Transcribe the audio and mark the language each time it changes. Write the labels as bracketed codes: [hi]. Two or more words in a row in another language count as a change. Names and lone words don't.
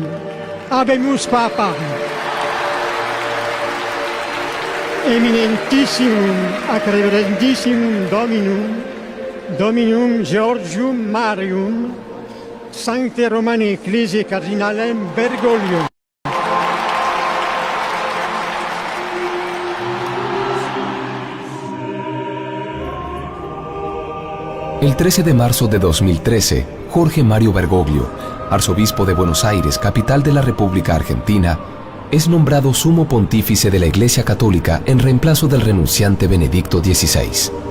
[la] Habemus Papa. Eminentissimum ac reverendissimum Dominum Georgium Marium, Sancte Romane Ecclesiae Cardinalem Bergoglio. [es] El 13 de marzo de 2013, Jorge Mario Bergoglio, arzobispo de Buenos Aires, capital de la República Argentina, es nombrado sumo pontífice de la Iglesia Católica en reemplazo del renunciante Benedicto XVI.